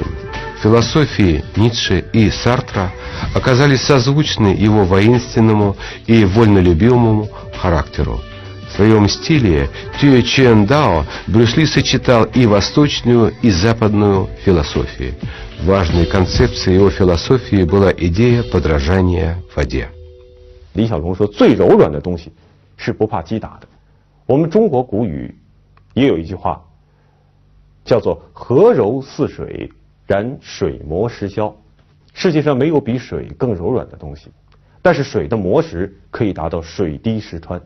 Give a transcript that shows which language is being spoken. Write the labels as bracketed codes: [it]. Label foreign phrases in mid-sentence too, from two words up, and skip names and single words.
[ru] Философии Ницше и Сартра оказались созвучны его воинственному и вольнолюбивому характеру. В своем стиле Тюэ Чжэн Дао Брюс Ли сочетал и восточную, и западную философии. Важной концепцией его философии была идея подражания воде. [zh] 李小龙说，最柔软的东西是不怕击打的。我们中国古语也有一句话，叫做“和柔似水，然水磨石消”。世界上没有比水更柔软的东西，但是水的磨石可以达到水滴石穿。